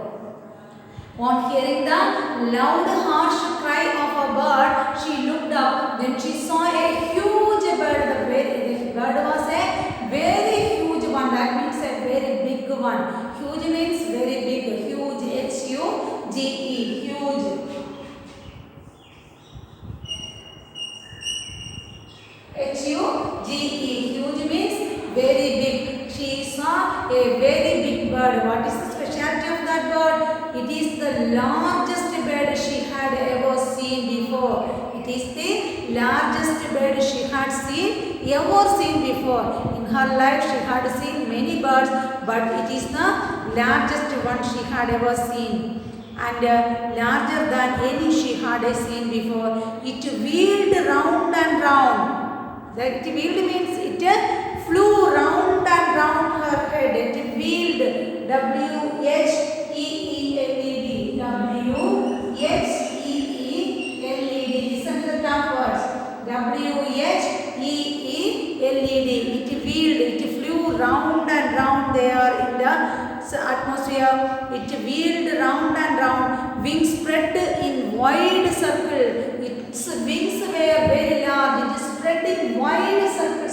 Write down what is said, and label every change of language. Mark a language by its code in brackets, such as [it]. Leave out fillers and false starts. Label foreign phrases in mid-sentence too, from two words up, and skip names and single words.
[en] On hearing the loud, harsh cry of a bird, she looked up. Then she saw a huge bird. The bird was a very huge one. That means a very big one. Huge means very big. Huge. H-U-G-E. Huge. H-U-G-E. Huge means very big. She saw a very big bird. What is the specialty of that bird? It is the largest bird she had ever seen before. It is the largest bird she had ever seen before. In her life she had seen many birds, but it is the largest one she had ever seen. And larger than any she had seen before. It wheeled round and round. That wheeled means it flew round and round her head. It wheeled. W-H-E-E-L-E-D. W-H-E-E-L-E-D. Listen to the tough words. W-H-E-E-L-E-D. It wheeled. It flew round and round there in the atmosphere. It wheeled round and round. Wings spread in wide circle. Its wings were very large. It is spread in wide circles.